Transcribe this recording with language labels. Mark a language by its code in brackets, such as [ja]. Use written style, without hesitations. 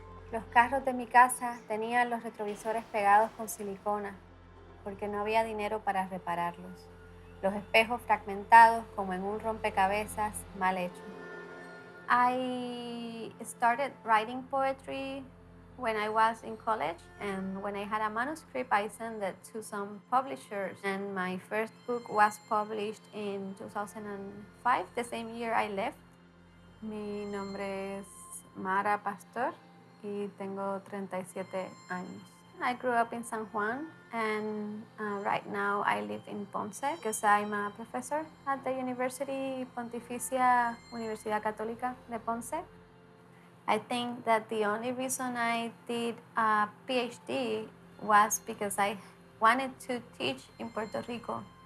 [es] Los carros de mi casa tenían los retrovisores pegados con silicona porque no había dinero para repararlos. Los espejos fragmentados como en un rompecabezas mal hecho. [en] I started writing poetry when I was in college, and when I had a manuscript, I sent it to some publishers, and my first book was published in 2005, the same year I left. [es] Mi nombre es Mara Pastor y tengo 37 años. [en] I grew up in San Juan, and right now I live in Ponce because I'm a professor at the University Pontificia Universidad Católica de Ponce. I think that the only reason I did a PhD was because I wanted to teach in Puerto Rico.